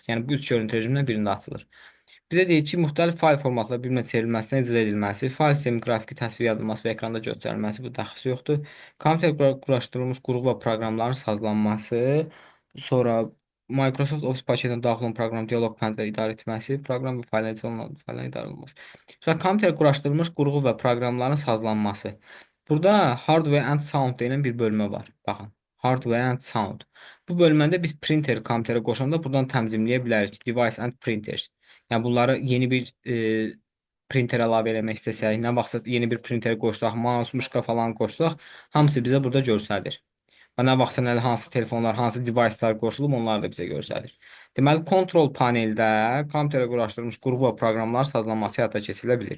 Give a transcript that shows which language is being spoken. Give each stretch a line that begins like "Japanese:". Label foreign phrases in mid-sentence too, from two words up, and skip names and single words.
Azerbaijani: Yəni bu üç görüntü rejimindən birində açılır. Bizə deyir ki, müxtəlif fayl formatları bir-birinə çevrilməsindən icra edilməsi, fayl sistemi qrafiki təsvir yazılması və ekranda göstərilməsi bu daxilsi yoxdur. Kompüter quraşdırılmış qrup və proqramların sazlanması, sonra Microsoft Office paketinə daxil olan proqram dialoq pəncərə idarə etməsi, proqram və faylların idarə olunması. Sonra kompüter quraşdırılmış qrup və proqramların sazlanması. Burada
English: hardware and sound
Azerbaijani: deyilən bir bölmə var. Baxın,
English: hardware and sound.
Azerbaijani: Bu bölmədə biz printer kompüterə qoşanda buradan təmizləyə bilərik.
English: Device and printers.
Azerbaijani: Yəni bunları yeni bir printer əlavə eləmək istəsək, nə vaxtsa yeni bir printer qoşsaq, mouse, muşka falan qoşsaq, hamısı bizə burada göstərir. Və nə vaxtsa nə hansı telefonlar, hansı device'lar qoşulub, onlar da bizə göstərir. Deməli, kontrol paneldə kompüterə quraşdırılmış qrup və proqramlar sazlanması həyata keçirilə bilir.